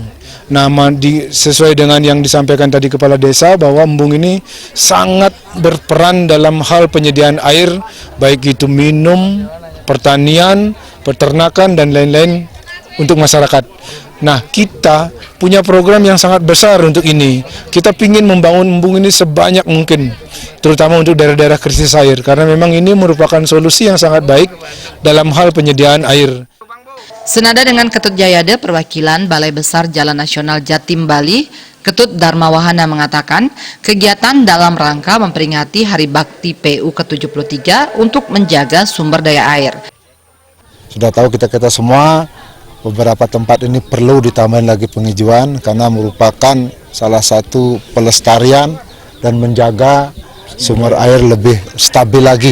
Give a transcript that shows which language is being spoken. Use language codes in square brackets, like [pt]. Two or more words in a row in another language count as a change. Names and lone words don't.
[id] Sesuai dengan yang disampaikan tadi Kepala Desa, bahwa embung ini sangat berperan dalam hal penyediaan air, baik itu minum, pertanian, peternakan, dan lain-lain untuk masyarakat. Nah, kita punya program yang sangat besar untuk ini. Kita ingin membangun embung ini sebanyak mungkin, terutama untuk daerah-daerah krisis air, karena memang ini merupakan solusi yang sangat baik dalam hal penyediaan air. Senada dengan Ketut Jayade, perwakilan Balai Besar Jalan Nasional Jatim Bali, Ketut Dharma Wahana mengatakan, kegiatan dalam rangka memperingati Hari Bakti PU ke-73 untuk menjaga sumber daya air. Sudah tahu kita semua, beberapa tempat ini perlu ditambahin lagi penghijauan karena merupakan salah satu pelestarian dan menjaga sumber air lebih stabil lagi.